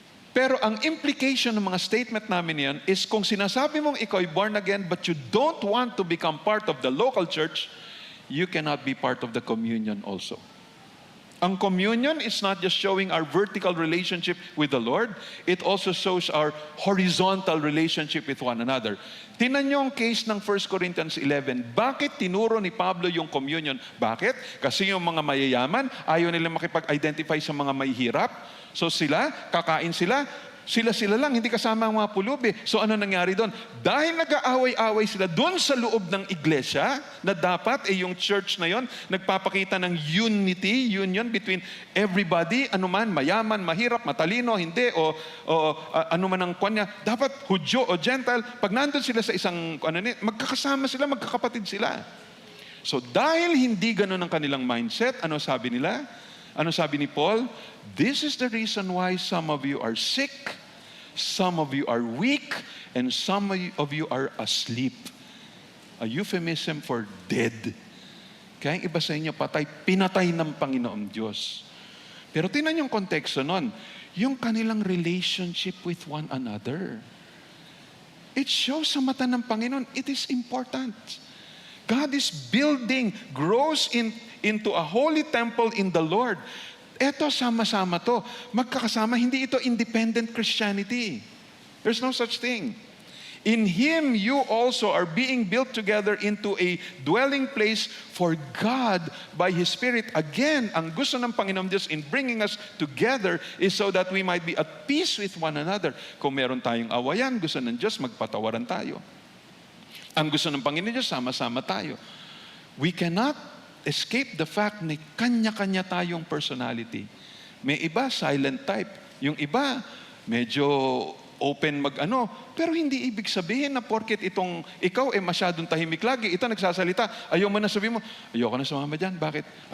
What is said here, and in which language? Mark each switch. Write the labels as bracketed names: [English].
[Filipino] Pero ang implication ng mga statement namin yan is kung sinasabi mong ikaw ay [English] born again but you don't want to become part of the local church, you cannot be part of the communion also. Ang communion is not just showing our vertical relationship with the Lord, it also shows our horizontal relationship with one another. [Filipino] Tingnan niyo ang case ng 1 Corinthians 11. Bakit tinuro ni Pablo yung communion? Bakit? Kasi yung mga mayayaman, ayaw nila makipag-identify sa mga mahihirap. So kakain sila lang, hindi kasama ang mga pulubi. So ano nangyari doon? Dahil nag-aaway-away sila doon sa loob ng iglesia, na dapat yung church na yon nagpapakita ng union between everybody, anuman, mayaman, mahirap, matalino, hindi, o anuman ang kanya. Dapat Hudyo o Gentile, pag nandun sila sa isang, magkakasama sila, magkakapatid sila. So dahil hindi ganun ang kanilang mindset, ano sabi nila? Ano sabi ni Paul? [English] This is the reason why some of you are sick, some of you are weak, and some of you are asleep. A euphemism for dead. [Filipino] Kaya ang iba sa inyo patay, pinatay ng Panginoong Diyos. Pero tingnan yung konteksto nun, yung kanilang [English] relationship with one another. It shows [Filipino] sa mata ng Panginoon, [English] it is important. God is building, grows into a holy temple in the Lord. [Filipino] Eto, sama-sama to. Magkakasama, hindi ito independent Christianity. [English] There's no such thing. In Him, you also are being built together into a dwelling place for God by His Spirit. Again, [Filipino] ang gusto ng Panginoon Diyos [English] in bringing us together is so that we might be at peace with one another. [Filipino] Kung meron tayong awayan, gusto ng Diyos, magpatawaran tayo. Ang gusto ng Panginoon Diyos, sama-sama tayo. [English] We cannot escape the fact [Filipino] na kanya-kanya tayong personality. May iba, silent type. Yung iba, medyo open pero hindi ibig sabihin na porket ikaw masyadong tahimik lagi, ito nagsasalita, ayaw mo na sabihin mo, ayoko na sumama dyan. Bakit?